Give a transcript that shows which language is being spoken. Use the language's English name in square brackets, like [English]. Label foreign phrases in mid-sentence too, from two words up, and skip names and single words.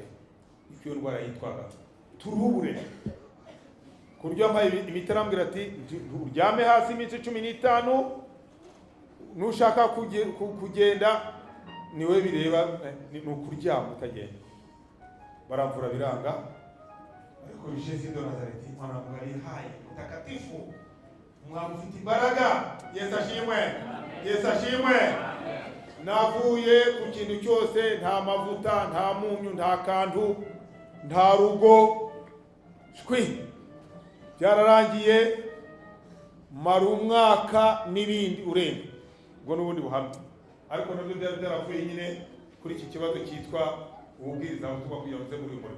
[Kinyarwanda] Icyo ndwara yitwaga trouble, ku buryo mpaye imiti arambwira ati uryame hasi iminsi 15, nushaka kugenda niwe bireba, ni ukuryama utagenda. Baramvura biranga, ariko [Swahili] Yesu de Nazareti mwana wa Mungu aliye hai mtakatifu, [Kinyarwanda] Mungu ufite imbaraga. Yesu ashimwe. Yesu ashimwe. Navuye ku kintu cyose, nta mavuta, nta munyu, nta kantu, nta rugo, shwi byararangiye, mara umwaka n'ibindi urenga ubwo n'ubundi buhamya, ariko nabyo byari byaravuye nyine kuri iki kibazo cyitwa ububwiriza butuba kugira ngo muri uyu murimo.